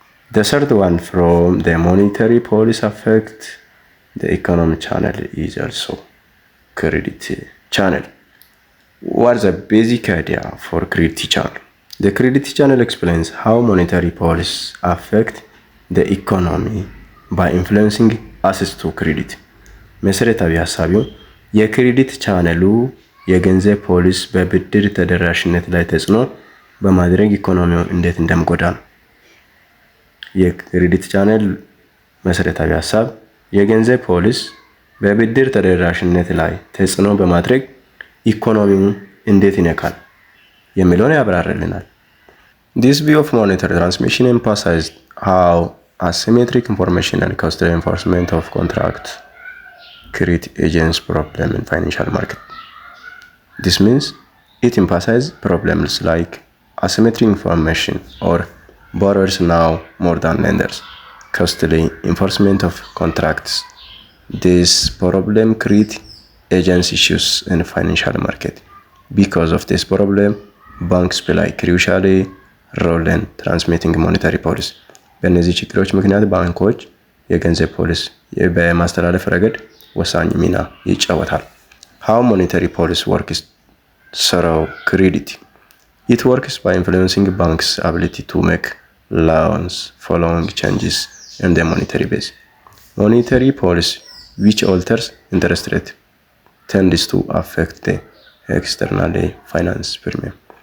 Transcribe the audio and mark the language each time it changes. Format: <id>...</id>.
<en>The third one from the monetary policy affect the economic channel is also credit channel. What is the basic idea for credit channel? The credit channel explains how monetary policy affect the economy by influencing access to credit.</en> <am>መሰረታዊ ሐሳቢው የክሬዲት ቻነሉ የገንዘብ ፖሊሲ በብድር ተደራሽነት ላይ ተጽዕኖ በማድረግ ኢኮኖሚውን እንዴት እንደሚጎዳ ነው። የክሬዲት ቻነል መሰረታዊ ሐሳብ የገንዘብ ፖሊሲ በብድር ተደራሽነት ላይ ተጽዕኖ በማድረግ ኢኮኖሚውን እንዴት ይነካል የሚለውን ያብራራልናል።</am> <en>This view of monetary transmission emphasized how asymmetric information and costly enforcement of contract create agents problem in financial market. This means it emphasizes problems like asymmetric information or borrowers now more than lenders, costly enforcement of contracts. This problem create agency issues in financial market. Because of this problem, banks play crucial role in transmitting monetary policy.</en> <am>በእነዚህ ችግሮች ምክንያት ባንኮች የገንዘብ ፖሊሲ በማስተላለፍ ረገድ ወሳኝ ሚና ይጫወታል።</am> <en>How monetary policy works through credit. It works by influencing banks' ability to make loans following changes in the monetary base. Monetary policy, which alters interest rate, tends to affect the external finance premium.</en>